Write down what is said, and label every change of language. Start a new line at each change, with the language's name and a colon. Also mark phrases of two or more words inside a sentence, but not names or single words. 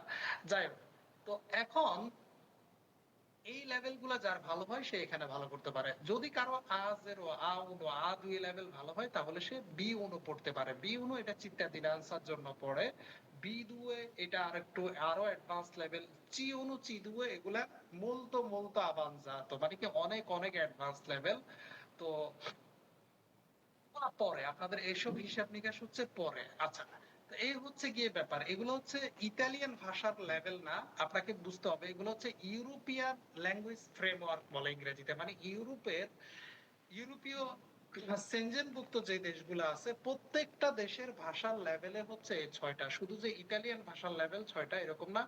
Bangla: যাই হোক, তো এখন এই লেভেল গুলা যার ভালো হয় সে এখানে ভালো করতে পারে। যদি কারো A0, A1, A2 লেভেল ভালো হয় তাহলে সে B1 পড়তে পারে। B1 এটা cittadinanzaর জন্য পড়ে। B2 এটা আরো
English: advance level.
Italian: C1, C2 এগুলা molto avanzato,
Bangla: মানে কি অনেক অনেক
English: advance level.
Bangla: তো পরে আপনাদের এসব হিসাব নিকাশ হচ্ছে পরে। আচ্ছা, তো এই হচ্ছে গিয়ে ব্যাপার। এগুলো হচ্ছে ইতালিয়ান ভাষার লেভেল না, আপনাকে বুঝতে হবে এগুলো হচ্ছে
English: European language framework
Bangla: বলে ইংরেজিতে, মানে ইউরোপীয় সেনজেনভুক্ত যে দেশগুলো আছে প্রত্যেকটা দেশের ভাষার লেভেলে হচ্ছে এই 6টা, শুধু যে ইতালিয়ান ভাষার লেভেল 6টা এরকম না।